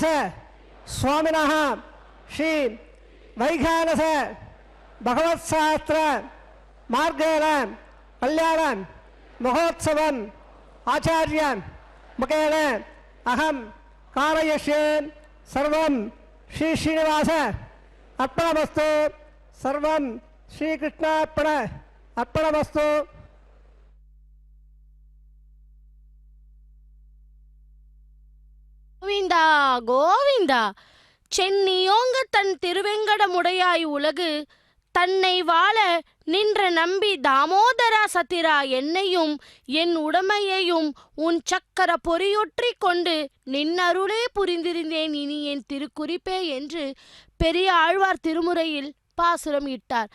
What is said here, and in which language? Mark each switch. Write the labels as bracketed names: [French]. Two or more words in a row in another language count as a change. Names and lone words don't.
[Sanskrit] स्वामिनः श्री वैखानस भगवत्शास्त्र मार्गेण कल्याण महोत्सवम् आचार्य मुखेन अहम कारयिष्ये सर्वं श्री श्रीनिवास अर्पणमस्तु सर्वं श्रीकृष्णार्पण अर्पणमस्तु [Tamil] கோவிந்தா கோவிந்தா. சென்னியோங்க தன் திருவெங்கடமுடையாய் உலகு தன்னை வாழ நின்ற நம்பி தாமோதரா சத்திரா என்னையும் என் உடமையையும் உன் சக்கர பொறியொற்றி கொண்டு நின்னருளே புரிந்திருந்தேன் இனி என் திருக்குறிப்பே என்று பெரிய ஆழ்வார் திருமுறையில் பாசுரம் இட்டார்.